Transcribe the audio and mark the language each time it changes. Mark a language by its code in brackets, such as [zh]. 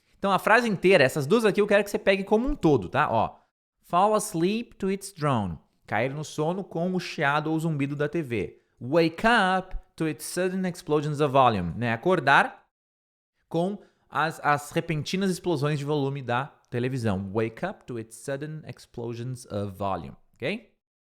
[pt] Então, a frase inteira, essas duas aqui eu quero que você pegue como um todo, tá? [en] Ó, fall asleep to its drone. [pt] Cair no sono com o chiado ou zumbido da TV. [en] Wake up to its sudden explosions of volume, né? [pt] Acordar com as repentinas explosões de volume da televisão. [en] Wake up to its sudden explosions of volume, ok?